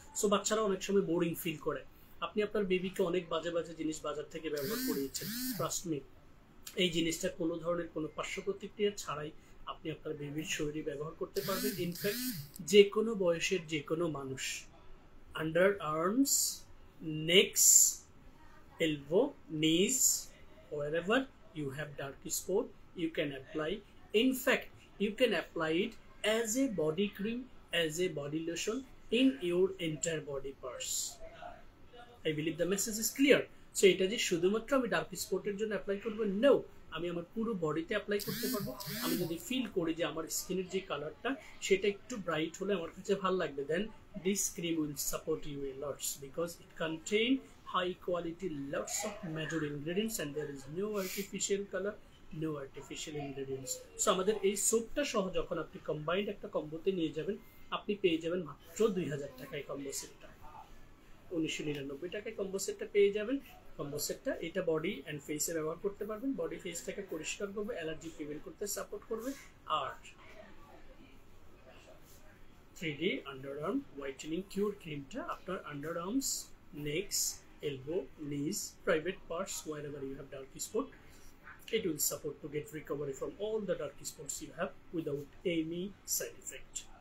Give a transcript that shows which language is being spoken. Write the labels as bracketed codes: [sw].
[bn] So বাচ্চারা অনেক সময় বোরিং ফিল করে। আপনি আপনার বেবিকে অনেক বাজে বাজে জিনিস বাজার থেকে ব্যবহার করিয়েছেন, [en] trust me, [bn] এই জিনিসটা কোনো ধরনের কোনো পার্শ্ব প্রতিক্রিয়া ছাড়াই আপনি আপনার বেবির শরীরে ব্যবহার করতে পারবেন। [en] in fact [bn] যে কোনো বয়সের যে কোনো মানুষ, [en] Underarms, necks, elbow, knees, wherever you have dark spot, you can apply. In fact, you can apply it as a body cream, as a body lotion in your entire body parts. I believe the message is clear. [bn] So এটা যে শুধুমাত্র আমি dark স্পটের জন্য apply করব, no, আমি আমার পুরো বডিতে অ্যাপ্লাই করতে পারবো। আমি যদি ফিল করি যে আমার স্কিনের যে কালারটা সেটা একটু ব্রাইট হলে আমার কাছে ভালো লাগবে, [en] Then this cream will support you a lots, because it contain high quality, lots of major ingredients, and there is no artificial color, no artificial ingredients. [bn] So আমাদের এই সোপটা সহ যখন আপনি কম্বাইন্ড একটা কম্বোতে নিয়ে যাবেন, আপনি পেয়ে যাবেন মাত্র 2000 টাকায় কম্বো সেটটা, 1999 টাকায় কম্বো সেটটা পেয়ে যাবেন। কম্বো সেটটা এটা বডি অ্যান্ড ফেসে ব্যবহার করতে পারবেন, বডি ফেসটাকে পরিষ্কার করবে, অ্যালার্জি প্রিভেন্ট করতে সাপোর্ট করবে, আর 3D আন্ডারআর্ম হোয়াইটেনিং কিউর ক্রিমটা আপনার underarms, next, elbow, knees, private parts, [en] wherever you have dark spot, it will support to get recovery from all the dark spots you have without any side effect.